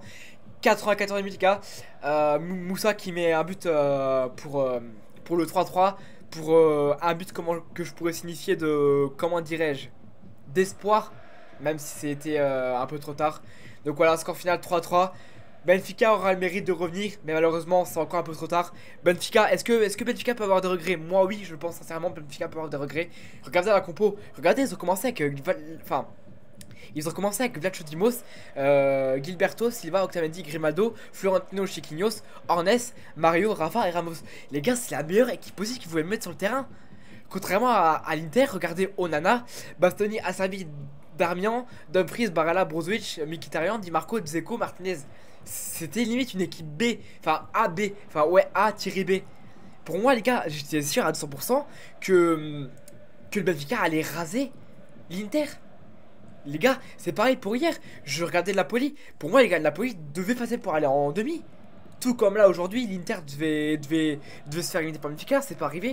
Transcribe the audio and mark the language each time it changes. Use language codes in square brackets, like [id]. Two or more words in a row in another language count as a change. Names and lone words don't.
[fr] 94 minutes les gars, Moussa qui met un but pour le 3-3, pour un but que je pourrais signifier de, comment dirais-je, d'espoir, même si c'était un peu trop tard. Donc voilà, score final 3-3. Benfica aura le mérite de revenir, mais malheureusement c'est encore un peu trop tard. Benfica, est-ce que Benfica peut avoir des regrets? Moi oui, je pense sincèrement que Benfica peut avoir des regrets. Regardez la compo, regardez, ils ont commencé avec Vlad Chotimos, Gilberto, Silva, Otamendi, Grimaldo, Florentino, Chiquinhos, Hornes, Mario, Rafa et Ramos. Les gars, c'est la meilleure équipe possible qu'ils pouvaient mettre sur le terrain. Contrairement à l'Inter, regardez Onana, Bastoni, Asabi, Darmian, Dumfries, Baralla, Brozovic, Mkhitaryan, Di Marco, Dzeko, Martinez. C'était limite une équipe B, enfin AB, enfin ouais A-B. Pour moi les gars, j'étais sûr à 200% que le Benfica allait raser l'Inter. Les gars, c'est pareil pour hier, je regardais le Napoli. Pour moi les gars, le Napoli devait passer pour aller en demi. Tout comme là aujourd'hui, l'Inter devait se faire éliminer par Benfica, c'est pas arrivé.